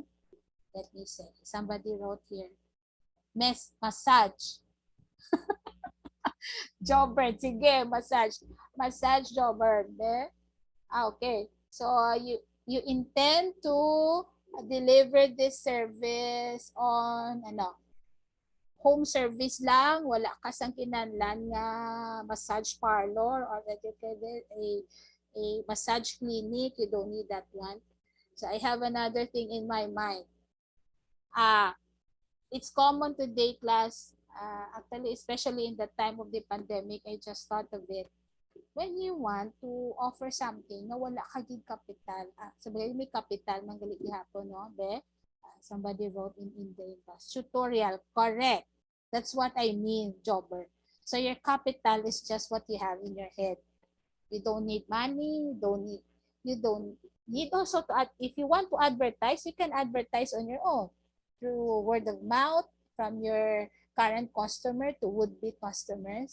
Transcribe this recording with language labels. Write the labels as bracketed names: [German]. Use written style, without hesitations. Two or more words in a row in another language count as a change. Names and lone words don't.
[English] Let me say, somebody wrote here, massage jobber. Sige, massage jobber. Okay, so you intend to deliver this service on home service lang, [Hiligaynon] wala ka sang kinahanglan nga [English] massage parlor or dedicated a massage clinic. You don't need that one. So I have another thing in my mind. It's common today, class, actually, especially in the time of the pandemic. I just thought of it. When you want to offer something [Hiligaynon] na wala ka gid kapital, sabi may kapital man gali gihapon, no, [English] be? Somebody wrote in the tutorial. Correct. That's what I mean, jobber. So your capital is just what you have in your head. You don't need money. You don't need also to add. If you want to advertise, you can advertise on your own through word of mouth from your current customer to would-be customers.